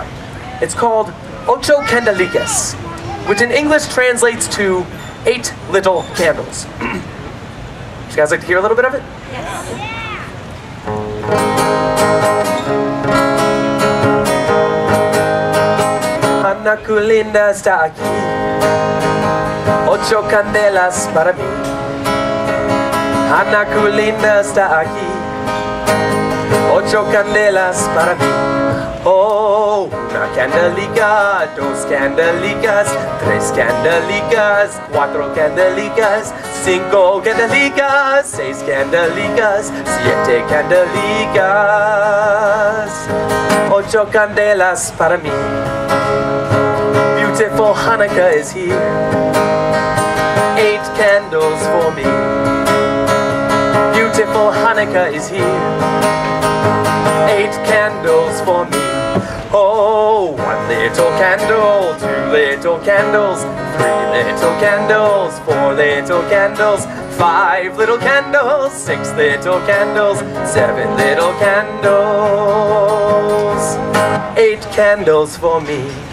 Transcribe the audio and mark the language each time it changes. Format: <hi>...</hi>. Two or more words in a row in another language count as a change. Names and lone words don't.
<en>It's called Ocho Candelicas, which in English translates to 8 little candles. Would you guys like to hear a little bit of it? Yes.</en> <lad>Hanukkah linda está aquí. 8 candelas para mí. Hanukkah linda está aquí. 8 candelas para mí. Oh, una candelica, 2 candelicas, 3 candelicas, 4 candelicas, 5 candelicas, 6 candelicas, 7 candelicas. 8 candelas para mí.</lad> <en>Beautiful Hanukkah is here. 8 candles for me. Beautiful Hanukkah is here. 8 candles for me. Oh, 1 little candle, 2 little candles, 3 little candles, 4 little candles, 5 little candles, 6 little candles, 7 little candles, 8 candles for me.</en>